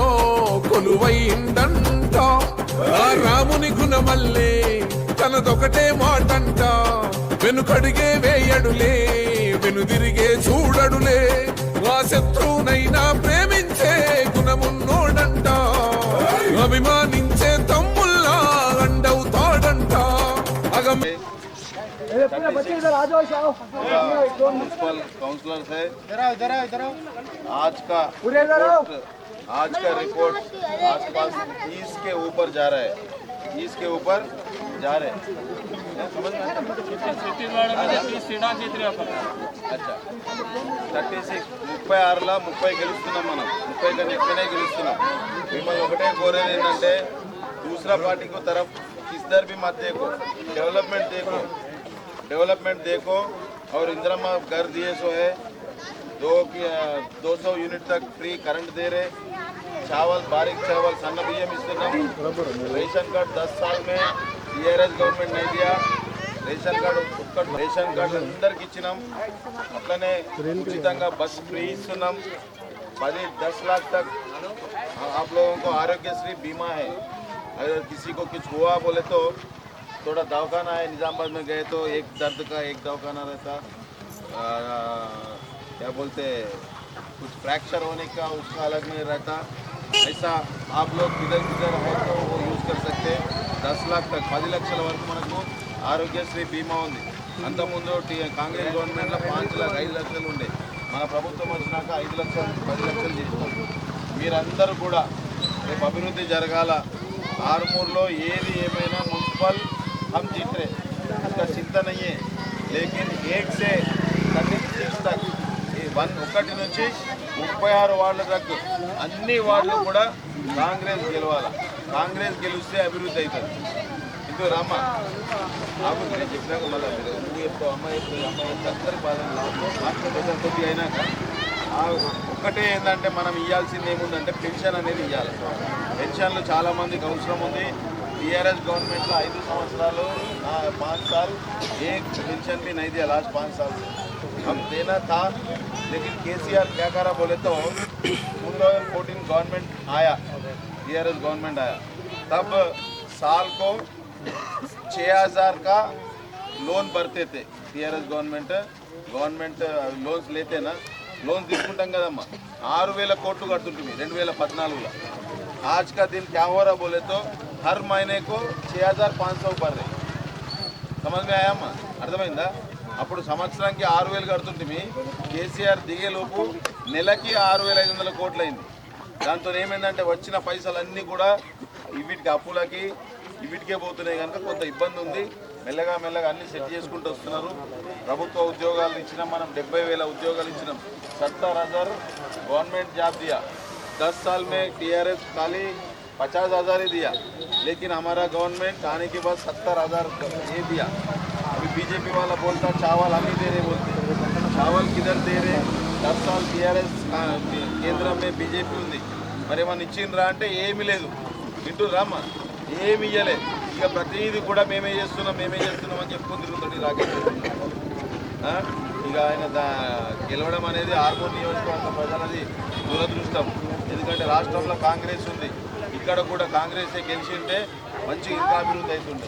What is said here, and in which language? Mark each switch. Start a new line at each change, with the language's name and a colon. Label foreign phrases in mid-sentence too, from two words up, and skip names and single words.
Telugu: కొలువైందంట, ఆ రాముని గుణమల్లే తనదొకటే మాటంట, వెనుకడిగే వేయడులే వెనుదిరిగే చూడడులే, ఆ శత్రువునైనా ప్రేమించే గుణమున్నోడంట, అభిమానించే తమ్ముల్లా అండవుతాడంట, అగమే
English: municipal councillor
Hindi: से आज का रिपोर्ट आसपास 30 के ऊपर जा रहा है, 30 के ऊपर जा रहे हैं, समझ में आता है?
Telugu: अच्छा 36 36ला 30 గెలుస్తున్నాం మనం, 30 కన్నా ఎక్కువనే గెలుస్తున్నాం. మిమ్మల్ని ఒకటే కోరేది ఏంటంటే
Hindi: दूसरा पार्टी को तरफ किधर भी मत देखो, डेवलपमेंट देखो और इंदिरा घर दिए सो है, 200 यूनिट तक फ्री करंट दे रहे, चावल बारीक चावल सन्न
Telugu: बिయ్యం ఇస్తున్నాం, రేషన్ కార్డ్
Hindi: 10 साल में टीआरएस गवर्नमेंट नहीं दिया,
Telugu: రేషన్ కార్డు అందరికి ఇచ్చినాం, అట్లనే ఉచితంగా బస్ ఫ్రీ ఇస్తున్నాం,
Hindi: 10 लाख तक आप लोगों को आरोग्यश्री बीमा है, अगर किसी को कुछ हुआ बोले तो थोड़ा दवाखाना है, निजामाबाद में गए तो एक दर्द का एक दवाखाना रहता, क्या बोलते कुछ फ्रैक्चर होने का उसका अलग में रहता, ऐसा आप लोग किधर किधर है तो वो यूज़ कर सकते हैं।
Telugu: 10
Hindi: लाख तक
Telugu: 10 లక్షల వరకు మనకు ఆరోగ్యశ్రీ బీమా ఉంది. అంతకుముందు కాంగ్రెస్ గవర్నమెంట్లో 5 लाख 5 లక్షలు ఉండే, మన ప్రభుత్వం వచ్చినాక 5 లక్షలు 10 లక్షలు చేసినాం. మీరందరూ కూడా రేపు అభివృద్ధి జరగాల, ఆర్మూర్లో ఏది ఏమైనా మున్సిపల్
Hindi: हम जीत रहे, इसका चिंता नहीं है, लेकिन 1 से 36 तक
Telugu: 1 నుంచి 36 వార్డుల దాకా అన్ని వార్డులు కూడా కాంగ్రెస్ గెలవాలి. కాంగ్రెస్ గెలిస్తే అభివృద్ధి అవుతుంది. ఇంకో రామ్మ ఆమె నేను చెప్పినాక మళ్ళీ నువ్వు చెప్తావు, అమ్మాయి అందరి బాధ కొద్ది అయినాక ఒక్కటే ఏంటంటే మనం ఇవ్వాల్సింది ఏముందంటే పెన్షన్ అనేది ఇవ్వాలి. పెన్షన్లు చాలామందికి అవసరం ఉంది.
Hindi: टीआरएस गवर्नमेंट का 5 संवत्सराలు 5 साल एक पेंशन भी नहीं दिया, लास्ट 5 साल से हम देना था, लेकिन केसीआर क्या करा बोले तो 2014 गवर्नमेंट आया, टीआरएस गवर्नमेंट आया, तब साल को 6000 का लोन भरते थे. टीआरएस गवर्नमेंट लोन्स लेते ना, लोन
Telugu: తీసుకుంటాం కదమ్మా, 6000 కోట్లు కడుతుంటుంది 2014లో.
Hindi: आज का दिन क्या हो रहा बोले तो हर महीने को 6500 भर रहे. समझ में आया अम्मा,
Telugu: అర్థమైందా? అప్పుడు సంవత్సరానికి 6000 కడుతుంటిమి, కేసీఆర్ దిగేలోపు నెలకి 6500 కోట్లు అయింది. దాంతో ఏమైందంటే వచ్చిన పైసలన్నీ కూడా వీటికి అప్పులకి వీటికే పోతున్నాయి కనుక కొంత ఇబ్బంది ఉంది. మెల్లగా మెల్లగా అన్ని సెట్ చేసుకుంటూ వస్తున్నారు. ప్రభుత్వ ఉద్యోగాలు ఇచ్చినాం, మనం 70,000 ఉద్యోగాలు ఇచ్చినాం, 70,000
Hindi: गवर्नमेंट जॉब दिया. 10 साल में टीआरएस खाली 50,000 ही दिया, लेकिन हमारा गवर्नमेंट आने के बाद 70,000 ये दिया. अभी बीजेपी वाला बोलता चावल हम ही दे रहे, बोलते चावल किधर दे रहे?
Telugu: 10
Hindi: साल टीआरएस
Telugu: కేంద్రం में बीजेपీ ఉంది, మరి ఏమన్నా ఇచ్చిండ్రా అంటే ఏమీ లేదు. వింటుర్రామ్మా, ఏమి ఇయ్యలేదు. ఇక ప్రతిదీ కూడా మేమే చేస్తున్నాం అని చెప్పుకొని తిరుగుతుంది రాకేష్. ఇక ఆయన గెలవడం అనేది ఆర్మూర్ నియోజకవర్గ ప్రజలది దురదృష్టం. ఎందుకంటే రాష్ట్రంలో కాంగ్రెస్ ఉంది, ఇక్కడ కూడా కాంగ్రెస్ గెలిచి ఉంటే మంచి ఇంకా అభివృద్ధి అవుతుండే.